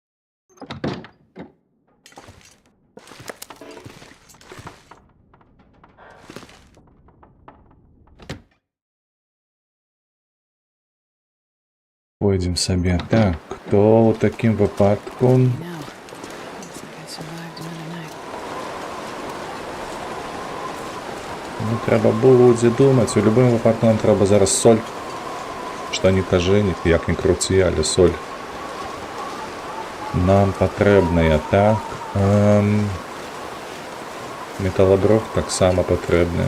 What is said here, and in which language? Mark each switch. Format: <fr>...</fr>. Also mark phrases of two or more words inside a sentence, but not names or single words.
<be>Пойдзем сабе. Так, то ў такім выпадку...</be> <en>Now, looks like I survived another night.</en> <be>Ну, трэба будзе думаць. У любым выпадку нам трэба зараз соль. Што не кажы, як не круці, але соль. Нам патрэбная, так. Металадрог таксама патрэбны.</be>